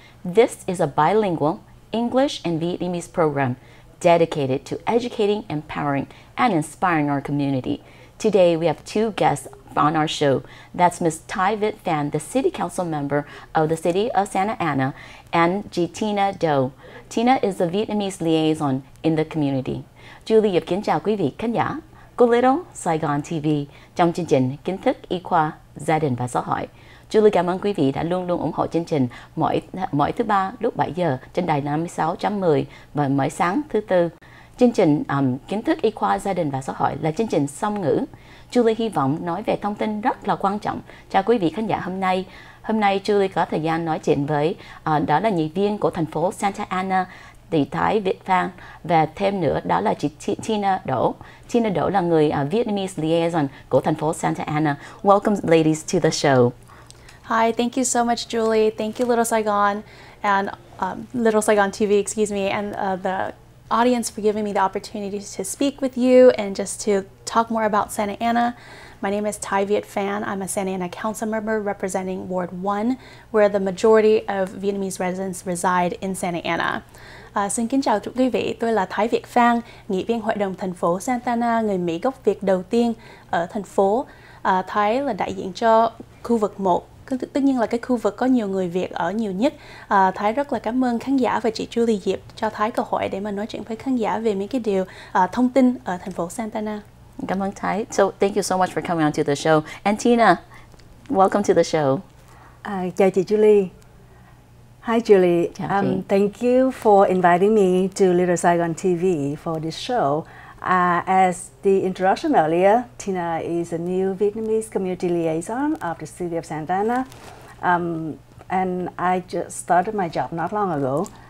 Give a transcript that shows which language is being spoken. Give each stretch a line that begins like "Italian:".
English: This is a bilingual English and Vietnamese program dedicated to educating, empowering, and inspiring our community. Today, we have two guests on our show. That's Ms. ThaiVietPhan, the City Council member of the City of Santa Ana, and TinaDoLee. Tina is the Vietnamese liaison in the community.
Vietnamese: Julie kính chào quý vị khán giả của Little Saigon TV trong chương trình Kiến thức y khoa, gia đình và xã hội. Julie cảm ơn quý vị đã luôn luôn ủng hộ chương trình mỗi thứ ba lúc 7 giờ trên đài 56.10 và mỗi sáng thứ tư. Chương trình Kiến thức y khoa, gia đình và xã hội là chương trình song ngữ. Julie hy vọng nói về thông tin rất là quan trọng cho quý vị khán giả hôm nay. Hôm nay Julie có thời gian nói chuyện với đó là nghị viên của thành phố Santa Ana, tỷ ThaiVietPhan, và thêm nữa đó là chị TinaDoLee. TinaDoLee là người Vietnamese liaison của thành phố Santa Ana.
English: Welcome, ladies, to the show. Hi, thank you so much, Julie. Thank you, Little Saigon and Little Saigon TV, excuse me, and the audience for giving me the opportunity to speak with you and just to talk more about Santa Ana. My name is ThaiVietPhan. I'm a Santa Ana Council member representing Ward 1, where the majority of Vietnamese residents reside in Santa Ana.
Vietnamese: Xin kính chào quý vị, tôi là ThaiVietPhan, nghị viên Hội đồng thành phố Santa Ana, người Mỹ gốc Việt đầu tiên ở thành phố. Thái là đại diện cho khu vực 1. Tất nhiên là cái khu vực có nhiều người Việt ở nhiều nhất. Thái rất là cảm ơn khán giả và chị Julie Diệp cho Thái cơ hội để mà nói chuyện với khán giả về mấy cái điều thông tin ở thành phố Santa Ana. Cảm ơn Thái.
English: So thank you so much for coming on to the show. And Tina, welcome to the show.
Vietnamese: Chào chị Julie.
English: Hi Julie. Thank you for inviting me to Little Saigon TV for this show. As the introduction earlier, Tina is a new Vietnamese community liaison of the city of Santa Ana, and I just started my job not long ago.